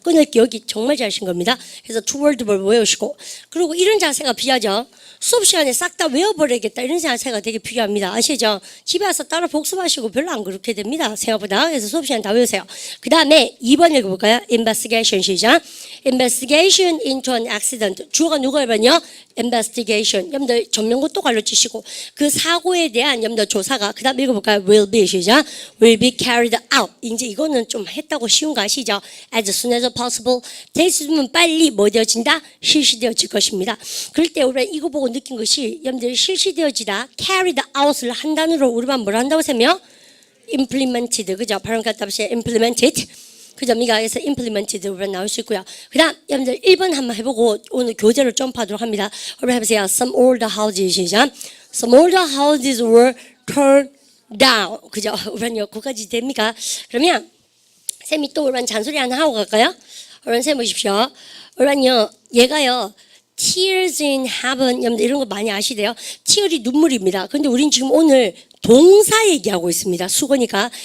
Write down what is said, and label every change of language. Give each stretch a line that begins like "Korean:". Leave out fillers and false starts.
Korean: 끊을 기억이 정말 잘하신 겁니다. 그래서 two word 를 외우시고 그리고 이런 자세가 필요하죠. 수업 시간에 싹 다 외워버려야겠다 이런 자세가 되게 필요합니다. 아시죠? 집에 와서 따라 복습하시고 별로 안 그렇게 됩니다. 생각보다. 그래서 수업 시간 다 외우세요. 그 다음에 2번 읽어볼까요? investigation 시작.
English: investigation into an accident.
Korean: 주어가 누구냐면요? investigation. 여러분들 전명것도 가르치시고 그 사고에 대한 여러분들 조사가 그 다음 읽어볼까요?
English: will be
Korean: 시작.
English: will be carried out.
Korean: 이제 이거는 좀 했다고 쉬운 거 아시죠?
English: as soon as possible.
Korean: 될 수 있으면 빨리 뭐 되어진다? 실시되어질 것입니다. 그럴 때 우리가 이거 보고 느낀 것이 여러분들 실시되어지다
English: carried out
Korean: 을 한 단어로 우리만 뭘 한다고 하세요? implemented. 그죠? 발음 갖다 보세요. implemented. 그죠? 미가에서 implemented 우리가 나올 수 있고요. 그 다음 여러분들 1번 한번 해보고 오늘 교재를 점프하도록 합니다. 여러분 해보세요.
English: Some older houses
Korean: 시작.
English: Some older houses were torn down.
Korean: 그죠? 우리는요 거기까지 됩니까? 그러면 쌤이 또 우리는 잔소리 하나 하고 갈까요? 여러분 쌤 보십시오. 우리는요 얘가요 Tears in heaven 여러분들 이런 거 많이 아시대요. tear이 눈물입니다. 그런데 우린 지금 오늘 동사 얘기하고 있습니다. 수거니까.